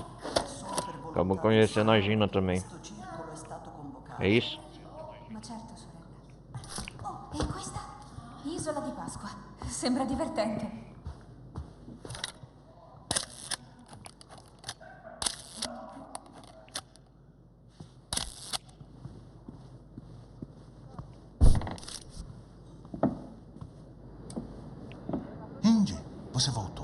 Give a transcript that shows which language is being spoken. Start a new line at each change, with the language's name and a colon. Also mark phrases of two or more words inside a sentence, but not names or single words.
Portuguese: Acabamos conhecendo a Gina também. É isso?
Italian: Ma certo, sorella. Oh, e questa? Isola di Pasqua. Sembra divertente.
Portuguese: Indy, você voltou.